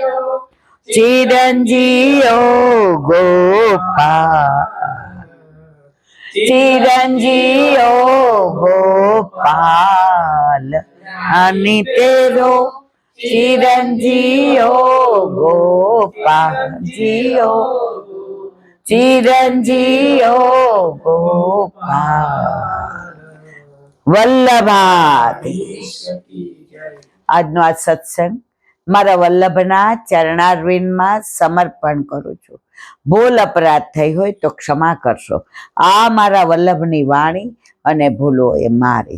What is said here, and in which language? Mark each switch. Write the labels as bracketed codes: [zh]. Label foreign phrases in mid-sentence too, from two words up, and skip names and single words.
[hi] चिरंजीव गोपाल चिरंजीव गोपाल रानी तेरो चिरंजीव गोपाल जियो चिरंजीव गोपाल [gu] વલ્લભાધીશ આજનો આ સત્સંગ મારા વલ્લભના ચરણારવિંદમાં સમર્પણ કરું છું. ભૂલ અપરાધ થઈ હોય તો ક્ષમા કરશો. આ મારા વલ્લભની વાણી અને ભૂલો એ મારી.